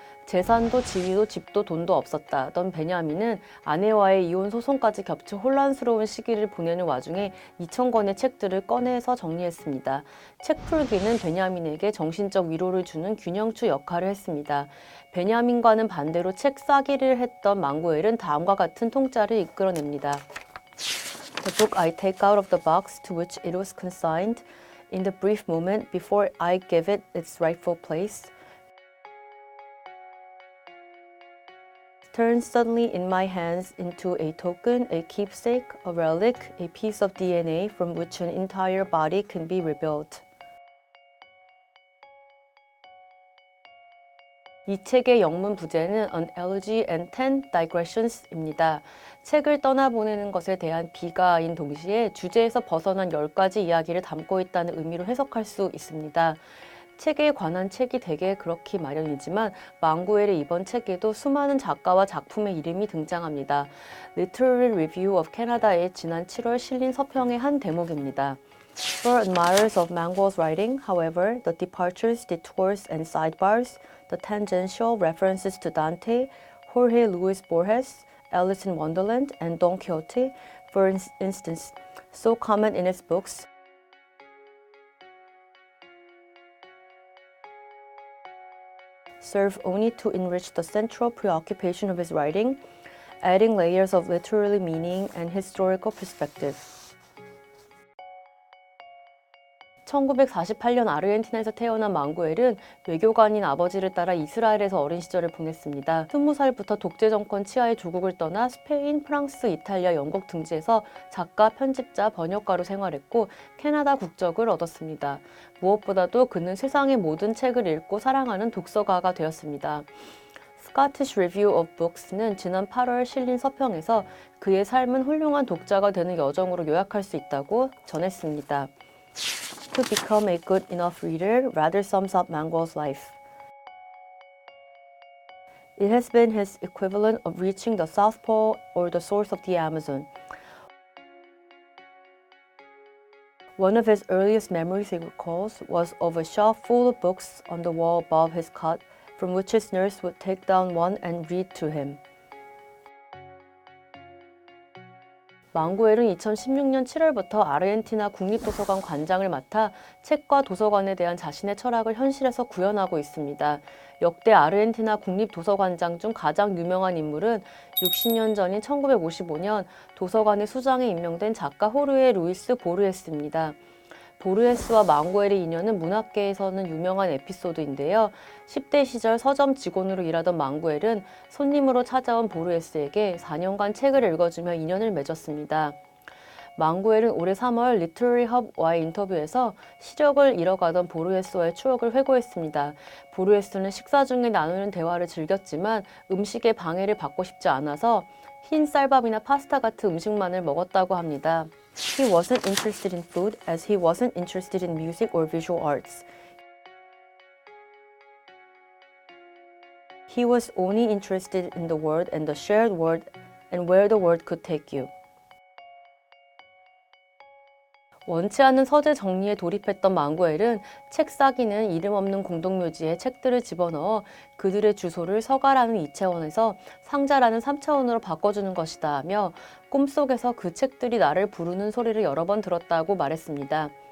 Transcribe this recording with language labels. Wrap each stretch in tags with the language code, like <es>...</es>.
<ko>재산도 지위도 집도 돈도 없었다던 베냐민은 아내와의 이혼 소송까지 겹쳐 혼란스러운 시기를 보내는 와중에 2,000권의 책들을 꺼내서 정리했습니다. 책 풀기는 베냐민에게 정신적 위로를 주는 균형추 역할을 했습니다. 베냐민과는 반대로 책 싸기를 했던 망구엘은 다음과 같은 통짜를 이끌어냅니다.</ko> <en>The book I take out of the box to which it was consigned in the brief moment before I give it its rightful place turns suddenly in my hands into a token, a keepsake, a relic, a piece of DNA from which an entire body can be rebuilt.</en> <ko>이 책의 영문 부제는 An Elegy and Ten Digressions입니다. 책을 떠나보내는 것에 대한 비가인 동시에 주제에서 벗어난 10가지 이야기를 담고 있다는 의미로 해석할 수 있습니다. 책에 관한 책이 되게 그렇기 마련이지만 망구엘의 이번 책에도 수많은 작가와 작품의 이름이 등장합니다. Literary Review of Canada의 지난 7월 실린 서평의 한 대목입니다.</ko> <en>For admirers of Manguel's writing, however, the departures, detours, and sidebars, the tangential references to Dante, Jorge Luis Borges, Alice in Wonderland, and Don Quixote, for instance, so common in his books, serve only to enrich the central preoccupation of his writing, adding layers of literary meaning and historical perspective.</en> <ko>1948년 아르헨티나에서 태어난 망구엘은 외교관인 아버지를 따라 이스라엘에서 어린 시절을 보냈습니다. 20살부터 독재 정권 치하의 조국을 떠나 스페인, 프랑스, 이탈리아, 영국 등지에서 작가, 편집자, 번역가로 생활했고 캐나다 국적을 얻었습니다. 무엇보다도 그는 세상의 모든 책을 읽고 사랑하는 독서가가 되었습니다. Scottish Review of Books는 지난 8월 실린 서평에서 그의 삶은 훌륭한 독자가 되는 여정으로 요약할 수 있다고 전했습니다.</ko> <en>To become a good enough reader rather sums up Manguel's life. It has been his equivalent of reaching the South Pole or the source of the Amazon. One of his earliest memories he recalls was of a shelf full of books on the wall above his cot, from which his nurse would take down one and read to him.</en> <ko>망구엘은 2016년 7월부터 아르헨티나 국립도서관 관장을 맡아 책과 도서관에 대한 자신의 철학을 현실에서 구현하고 있습니다. 역대 아르헨티나 국립도서관장 중 가장 유명한 인물은 60년 전인 1955년 도서관의 수장에 임명된 작가 호르헤 루이스 보르헤스입니다. 보르헤스와 망구엘의 인연은 문학계에서는 유명한 에피소드인데요. 10대 시절 서점 직원으로 일하던 망구엘은 손님으로 찾아온 보르헤스에게 4년간 책을 읽어주며 인연을 맺었습니다. 망구엘은 올해 3월 리터러리 헙와의 인터뷰에서 시력을 잃어가던 보르헤스와의 추억을 회고했습니다. 보르헤스는 식사 중에 나누는 대화를 즐겼지만 음식에 방해를 받고 싶지 않아서 흰 쌀밥이나 파스타 같은 음식만을 먹었다고 합니다.</ko> <en>He wasn't interested in food as he wasn't interested in music or visual arts. He was only interested in the world and the shared world and where the world could take you.</en> <ko>원치 않은 서재 정리에 돌입했던 망고엘은 책 싸기는 이름 없는 공동묘지에 책들을 집어넣어 그들의 주소를 서가라는 2차원에서 상자라는 3차원으로 바꿔주는 것이다 하며 꿈속에서 그 책들이 나를 부르는 소리를 여러 번 들었다고 말했습니다.</ko>